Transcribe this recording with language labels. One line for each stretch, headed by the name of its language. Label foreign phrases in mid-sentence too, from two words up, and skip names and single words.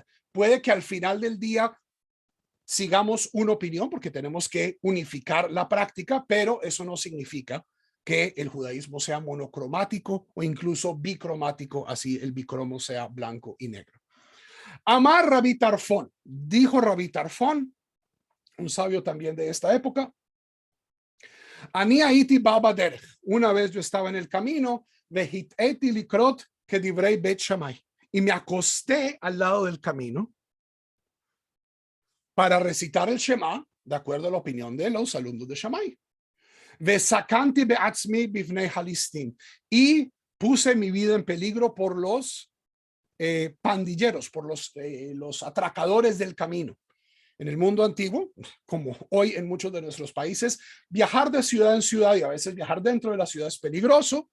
Spanish: Puede que al final del día sigamos una opinión porque tenemos que unificar la práctica, pero eso no significa que el judaísmo sea monocromático o incluso bicromático, así el bicromo sea blanco y negro.
Hebrew: אמר רבי טרפון,
Spanish: dijo Rabí Tarfón, un sabio también de esta época,
Hebrew: אני הייתי בא בדרך,
Spanish: una vez yo estaba en el camino,
Hebrew: והטיתי לקרות כדברי בית שמאי,
Spanish: y me acosté al lado del camino para recitar el Shema, de acuerdo a la opinión de los alumnos de Shammai.
Hebrew: וסכנתי בעצמי מפני הליסטים,
Spanish: y puse mi vida en peligro por los pandilleros, por los atracadores del camino. En el mundo antiguo, como hoy en muchos de nuestros países, viajar de ciudad en ciudad y a veces viajar dentro de la ciudad es peligroso.